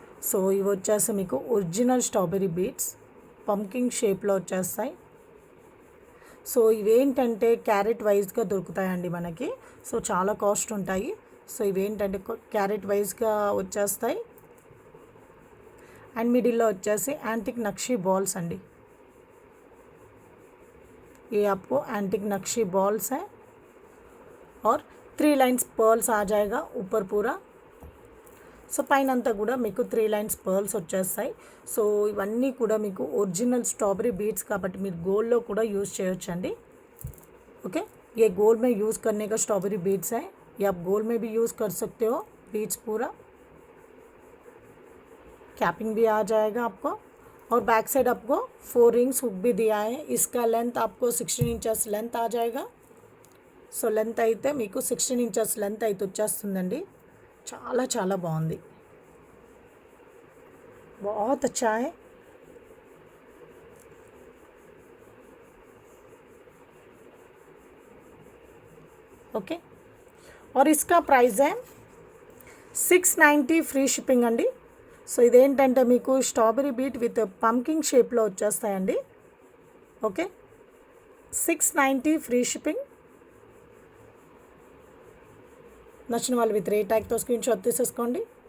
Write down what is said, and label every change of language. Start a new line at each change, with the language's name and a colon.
Telugu: So ఇవి వచ్చేసి మీకు ఒరిజినల్ స్ట్రాబెర్రీ బీడ్స్ పంకింగ్ షేప్లో వచ్చేస్తాయి. సో ఇవేంటంటే క్యారెట్ వైజ్గా దొరుకుతాయండి మనకి. సో చాలా కాస్ట్ ఉంటాయి. సో ఇవేంటంటే క్యారెట్ వైజ్గా వచ్చేస్తాయి. అండ్ మిడిల్లో వచ్చేసి యాంటిక్ నక్షీ బాల్స్ అండి.
Hindi: ये आपको एंटिक नक्शी बॉल्स है और 3 लाइन्स पर्ल्स आ जाएगा ऊपर पूरा.
Telugu: సో పైన అంతా కూడా మీకు 3 లైన్స్ పర్ల్స్ వచ్చేస్తాయి. సో ఇవన్నీ కూడా మీకు ఒరిజినల్ స్ట్రాబెరీ బీడ్స్ కాబట్టి మీరు గోల్డ్లో కూడా యూज़ చేయొచ్చండి. ओके.
Hindi: ये गोल्ड में यूज़ करने का स्ट्रॉबेरी बीड्स है. ये आप गोल्ड में भी यूज़ कर सकते हो. बीड्स पूरा कैपिंग भी आ जाएगा आपको. और बैक साइड आपको 4 रिंग्स हुक भी दिया है. इसका लेंथ आपको 16 इंचेस लेंथ आ जाएगा.
Telugu: సో లెంత్ అయితే మీకు 16 ఇంచెస్ లెంత్ అయితే వచ్చేస్తుందండి. చాలా చాలా బాగుంది,
Hindi: बहुत अच्छा है.
Telugu: ఓకే.
Hindi: और इसका प्राइस है 690
Telugu: ఫ్రీ షిప్పింగ్ అండి. సో ఇదేంటంటే మీకు స్ట్రాబెరీ బీట్ విత్ పంకింగ్ షేప్లో వచ్చేస్తాయండి. ఓకే. 690 free shipping. నచ్చిన వాళ్ళు విత్ రేట్ ట్యాగ్తో స్క్రీన్ షాట్ తీసేసుకోండి.